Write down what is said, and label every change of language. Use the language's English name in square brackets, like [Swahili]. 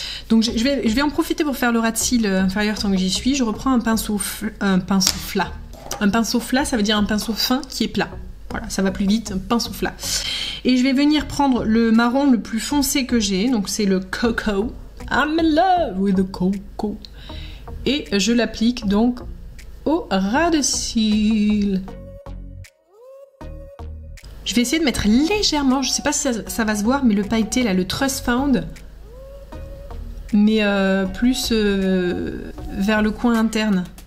[French] Donc je vais en profiter pour faire le ras de cils inférieur tant que j'y suis. Je reprends un pinceau flat. Un pinceau flat, ça veut dire un pinceau fin qui est plat. Voilà, ça va plus vite, un pinceau flat. Et je vais venir prendre le marron le plus foncé que j'ai, donc c'est le Cocoa. [English] I'm in love with the cocoa. [French] Et je l'applique donc au ras de cils. Je vais essayer de mettre légèrement, je sais pas si ça va se voir, mais le pailleté là, le Trust Found, mais plus vers le coin interne.